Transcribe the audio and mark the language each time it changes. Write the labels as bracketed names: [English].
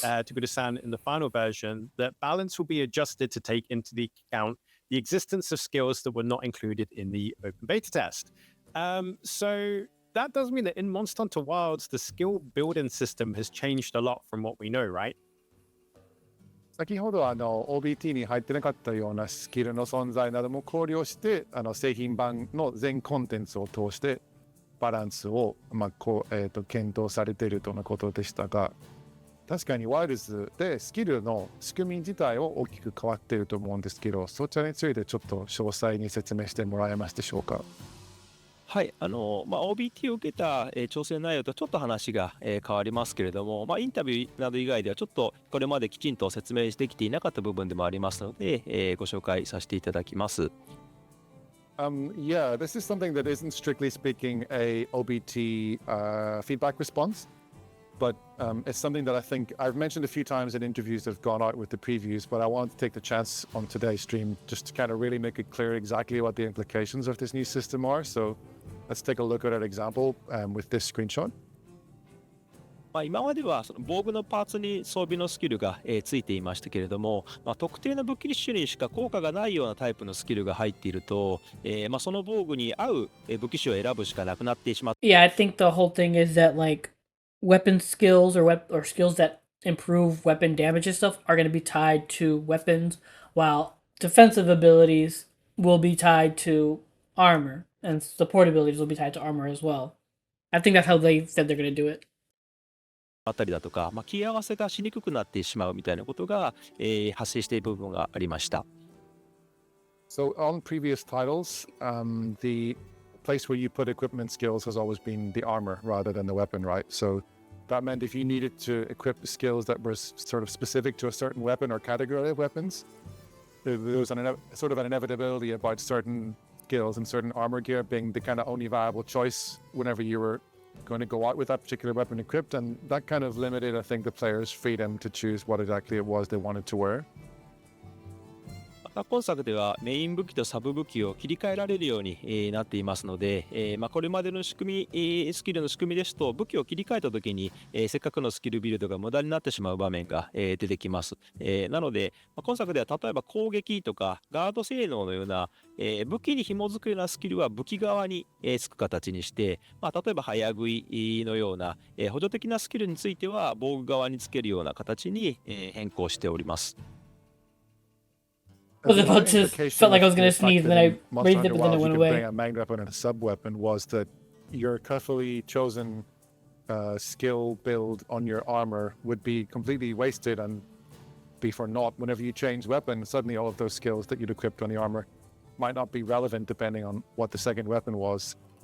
[English] to Guda-san in the final version that balance will be adjusted to take into the account the existence of skills that were not included in the open beta test. So that does mean that in Monster Hunter Wilds, the skill building system has changed a lot from what we know, right? [Japanese] 先ほどOBT に入ってなかったようなスキルの存在なども考慮して製品版の全コンテンツを通してバランスを、検討されているとのことでしたが、確かにワイルズでスキルの仕組み自体は大きく変わっていると思うんですけど、そちらについてちょっと詳細に説明してもらえますでしょうか。はい、OBT を受けた、調整内容とちょっと話が、変わりますけれども、インタビューなど以外ではちょっとこれまできちんと説明できていなかった部分でもありますので、ご紹介させていただきます。 [English] Yeah, this is something that isn't strictly speaking a OBT feedback response. but it's something that I think I've mentioned a few times in interviews that have gone out with the previews, but I wanted to take the chance on today's stream just to kind of really make it clear exactly what the implications of this new system are. So let's take a look at an example with this screenshot. [Japanese] 今まではその防具のパーツに装備のスキルが、ついていましたけれども、特定の武器種にしか効果がないようなタイプのスキルが入っていると、その防具に合う武器種を選ぶしかなくなってしまって。 [English] Yeah, I think the whole thing is that like weapon skills or skills that improve weapon damage and stuff are going to be tied to weapons, while defensive abilities will be tied to armor, and support abilities will be tied to armor as well. I think that's how they said they're going to do it. [Japanese] あったりだとか、切り合わせがしにくくなってしまうみたいなことが、発生している部分がありました。 [English] So on previous titles, the place where you put equipment skills has always been the armor rather than the weapon, right? So that meant if you needed to equip skills that were sort of specific to a certain weapon or category of weapons, there was sort of an inevitability about certain skills and certain armor gear being the kind of only viable choice whenever you were going to go out with that particular weapon equipped, and that kind of limited, I think, the players' freedom to choose what exactly it was they wanted to wear. [Japanese] 今作ではメイン武器とサブ武器を切り替えられるように、なっていますので、これまでの仕組み、スキルの仕組みですと武器を切り替えた時に、せっかくのスキルビルドが無駄になってしまう場面が、出てきます。なので、今作では例えば攻撃とかガード性能のような、武器に紐づくようなスキルは武器側に、つく形にして、例えば早食いのような、補助的なスキルについては防具側につけるような形に、変更しております。 [English] I was about to felt like I was gonna sneeze, and then I raised it, but then it went away. Bring a main weapon and a sub weapon was that your carefully chosen skill build on your armor would be completely wasted and be for naught. Whenever you change weapon, suddenly all of those skills that you'd equipped on the armor might not be relevant depending on what the second weapon was.